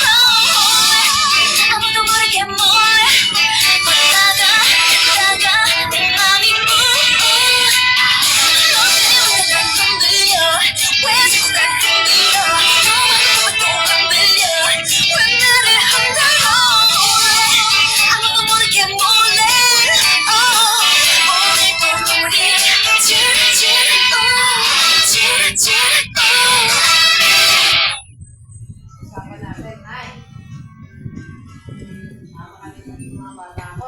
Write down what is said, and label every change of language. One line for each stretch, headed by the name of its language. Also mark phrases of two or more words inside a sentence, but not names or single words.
Korean: 아무도 모르게 몰래 다가 내 맘이 너 때문에 난 흔들려. 왜 자꾸 날 흔들어. 너만 보면 또 흔들려. 왜 나를 흔들어. 아무도 모르게 몰래 오늘도 우리 주르주르.
Filipino: Sama natin, ay. Makakalit natin yung mga bata ko.